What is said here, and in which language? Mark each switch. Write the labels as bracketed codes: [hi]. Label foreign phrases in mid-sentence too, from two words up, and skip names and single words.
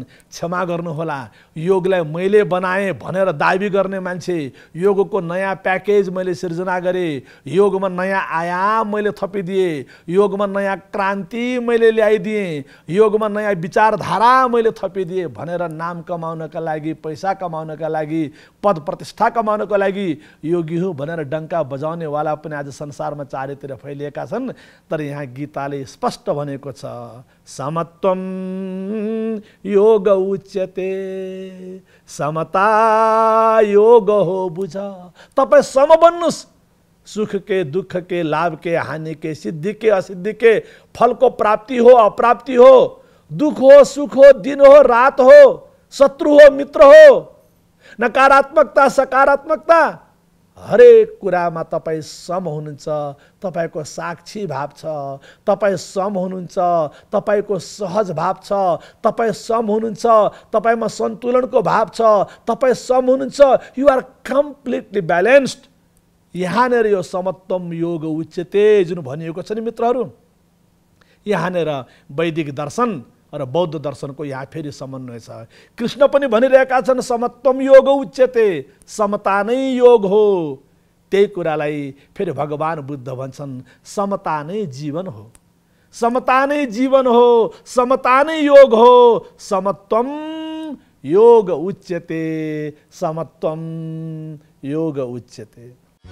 [ne] क्षमा गर्नुहोला, योगलाई मैले बनाएँ भनेर दाबी गर्ने मान्छे, योगको नयाँ प्याकेज मैले सिर्जना गरेँ, योगमा नयाँ आयाम मैले थपिदिएँ, योगमा नयाँ क्रान्ति मैले ल्याइदिएँ, योगमा नयाँ विचारधारा मैले थपिदिएँ भनेर नाम कमाउनका लागि, पैसा कमाउनका लागि, पद प्रतिष्ठा कमाउनको लागि योगी हो भनेर डङ्का बजाउने वाला पनि आज संसारमा चारैतिर फैलिएका छन्। तर यहाँ गीताले स्पष्ट भनेको छ, [sa] समत्वम योग उच्यते, [ne] समता योग हो बुझ। तपाईँ सम बन्नुस्, सुख के दुख के, लाभ के हानि के, सिद्धि के असिद्धि के, फल को प्राप्ति हो अप्राप्ति हो, दुख हो सुख हो, दिन हो रात हो, शत्रु हो मित्र हो, नकारात्मकता सकारात्मकता, हरेक कुरामा तपाईँ सम हुनुहुन्छ। तपाईको साक्षी भाव छ, तपाईँ सम हुनुहुन्छ, तपाईको सहज भाव छ, तपाईँ सम हुनुहुन्छ, तपाईमा सन्तुलनको भाव छ, तपाईँ सम हुनुहुन्छ। [en] you are completely balanced. [ne] यहाँनिर यो [sa] समत्वम योग उच्यते [ne] जुन भनिएको छ नि मित्रहरू, यहाँनिर वैदिक दर्शन र बौद्ध दर्शनको यहाँ फेरि समन्वय छ। कृष्ण पनि भनिरहेका छन् [sa] समत्वम योग उच्यते, [ne] समता नै योग हो। त्यही कुरालाई फेरि भगवान बुद्ध भन्छन् समता नै जीवन हो, समता नै जीवन हो, समता नै योग हो। [sa] समत्वम योग उच्यते समत्वम योग उच्यते।